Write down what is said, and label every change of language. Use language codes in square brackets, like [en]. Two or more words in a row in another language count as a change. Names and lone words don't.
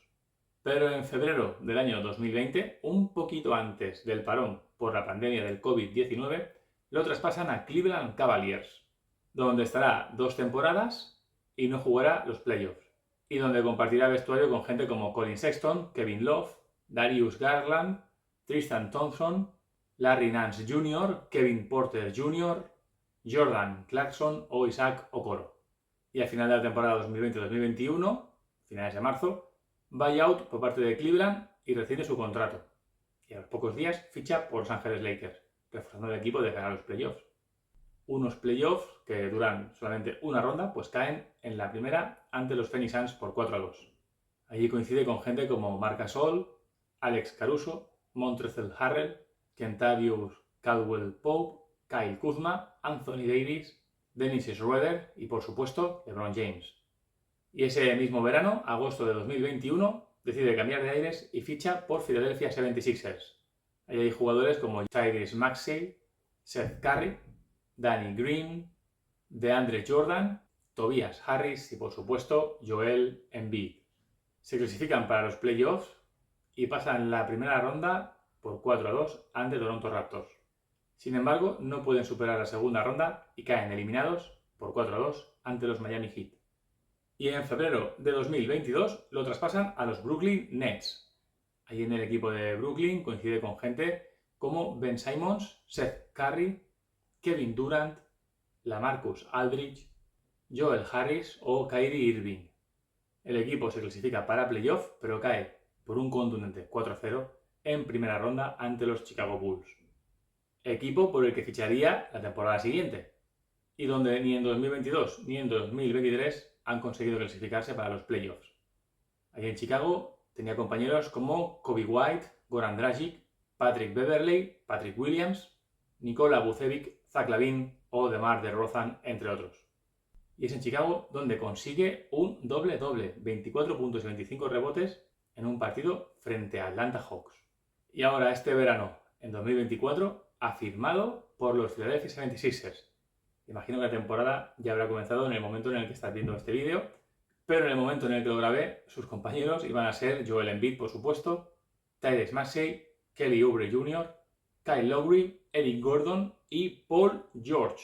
[es] Pero en febrero del año 2020, un poquito antes del parón por la pandemia del COVID-19, lo traspasan a Cleveland Cavaliers, donde estará 2 temporadas y no jugará los playoffs, y donde compartirá vestuario con gente como Colin Sexton, Kevin Love, Darius Garland, Tristan Thompson, Larry Nance Jr., Kevin Porter Jr., Jordan Clarkson o Isaac Okoro. Y al final de la temporada 2020-2021, finales de marzo, buyout por parte de Cleveland y rescinde su contrato. Y a los pocos días ficha por Los Ángeles Lakers, reforzando el equipo de cara a los playoffs. unos playoffs que duran solamente una ronda, pues caen en la primera ante los Phoenix Suns por 4-2. Allí coincide con gente como Marc Gasol, Alex Caruso, Montrezl Harrell, Kentavious Caldwell-Pope, Kyle Kuzma, Anthony Davis, Dennis Schroeder y, por supuesto, LeBron James. Y ese mismo verano, agosto de 2021, decide cambiar de aires y ficha por Philadelphia 76ers. Ahí hay jugadores como Tyrese Maxey, Seth Curry, Danny Green, DeAndre Jordan, Tobias Harris y, por supuesto, Joel Embiid. Se clasifican para los playoffs y pasan la primera ronda por 4-2 ante Toronto Raptors. Sin embargo, no pueden superar la segunda ronda y caen eliminados por 4-2 ante los Miami Heat. Y en febrero de 2022 lo traspasan a los Brooklyn Nets. Ahí en el equipo de Brooklyn coincide con gente como Ben Simmons, Seth Curry, Kevin Durant, LaMarcus Aldridge, Joel Harris o Kyrie Irving. El equipo se clasifica para playoff, pero cae por un contundente 4-0 en primera ronda ante los Chicago Bulls. Equipo por el que ficharía la temporada siguiente y donde ni en 2022 ni en 2023 han conseguido clasificarse para los playoffs. Allí en Chicago tenía compañeros como Kobe White, Goran Dragic, Patrick Beverley, Patrick Williams, Nikola Vucevic, Zach LaVine o DeMar DeRozan, entre otros. Y es en Chicago donde consigue un doble-doble, 24 puntos y 25 rebotes en un partido frente a Atlanta Hawks. Y ahora este verano, en 2024, ha firmado por los Philadelphia 76ers. Imagino que la temporada ya habrá comenzado en el momento en el que estás viendo este vídeo, pero en el momento en el que lo grabé, sus compañeros iban a ser Joel Embiid, por supuesto, Tyrese Maxey, Kelly Oubre Jr., Kyle Lowry, Eric Gordon y Paul George.